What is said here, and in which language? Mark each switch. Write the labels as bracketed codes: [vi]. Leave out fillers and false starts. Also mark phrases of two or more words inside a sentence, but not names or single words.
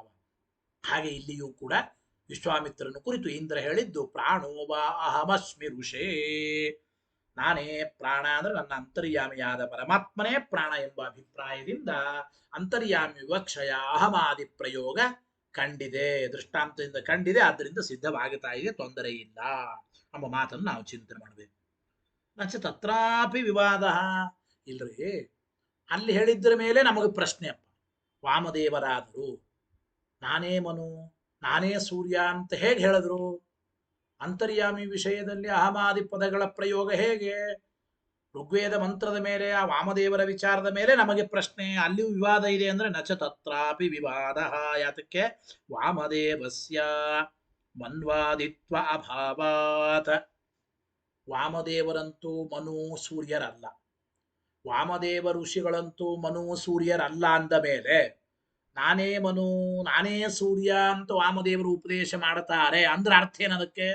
[kn] ಹಾಗೆ ಇಲ್ಲಿಯೂ ಕೂಡ ವಿಶ್ವಾಮಿತ್ರನ ಕುರಿತು ಇಂದ್ರ ಹೇಳಿದ್ದು [sa] ಪ್ರಾಣೋವ ಅಹಮಸ್ಮಿ ಋಷೇ, [kn] ನಾನೇ ಪ್ರಾಣ ಅಂದ್ರೆ ನನ್ನ ಅಂತರ್ಯಾಮಿಯಾದ ಪರಮಾತ್ಮನೇ ಪ್ರಾಣ ಎಂಬ ಅಭಿಪ್ರಾಯದಿಂದ [sa] ಅಂತರ್ಯಾಮಿ ವಿವಕ್ಷಯ ಅಹಮಾದಿ [kn] ಪ್ರಯೋಗ ಕಂಡಿದೆ, ದೃಷ್ಟಾಂತದಿಂದ ಕಂಡಿದೆ, ಆದ್ದರಿಂದ ಸಿದ್ಧವಾಗುತ್ತಾ ಇದೆ, ತೊಂದರೆ ಇಲ್ಲ ಎಂಬ ಮಾತನ್ನು ನಾವು ಚಿಂತನೆ ಮಾಡಬೇಕು. [sa] ನಚ ತತ್ರಾಪಿ ವಿವಾದ [kn] ಇಲ್ರಿ, ಅಲ್ಲಿ ಹೇಳಿದ್ರ ಮೇಲೆ ನಮಗೆ ಪ್ರಶ್ನೆ ಅಪ್ಪ. ವಾಮದೇವರಾದರು ನಾನೇ ಮನು ನಾನೇ ಸೂರ್ಯ ಅಂತ ಹೇಗೆ ಹೇಳಿದ್ರು? ಅಂತರ್ಯಾಮಿ ವಿಷಯದಲ್ಲಿ ಅಹಮಾದಿ ಪದಗಳ ಪ್ರಯೋಗ ಹೇಗೆ? ಋಗ್ವೇದ ಮಂತ್ರದ ಮೇಲೆ ಆ ವಾಮದೇವರ ವಿಚಾರದ ಮೇಲೆ ನಮಗೆ ಪ್ರಶ್ನೆ. ಅಲ್ಲಿಯೂ ವಿವಾದ ಇದೆ ಅಂದ್ರೆ [sa] ನಚ ತತ್ರಾಪಿ ವಿವಾದ. [kn] ಯಾತಕ್ಕೆ? [sa] ವಾಮದೇವಸ್ಯ ಮನ್ವಾದಿತ್ವ ಅಭಾವಾತ್. [kn] ವಾಮದೇವರಂತೂ ಮನು ಸೂರ್ಯರಲ್ಲ, ವಾಮದೇವ ಋಷಿಗಳಂತೂ ಮನು ಸೂರ್ಯರಲ್ಲ ಅಂದ ಮೇಲೆ ನಾನೇ ಮನು ನಾನೇ ಸೂರ್ಯ ಅಂತ ವಾಮದೇವರು ಉಪದೇಶ ಮಾಡುತ್ತಾರೆ ಅಂದ್ರೆ ಅರ್ಥ ಏನದಕ್ಕೆ?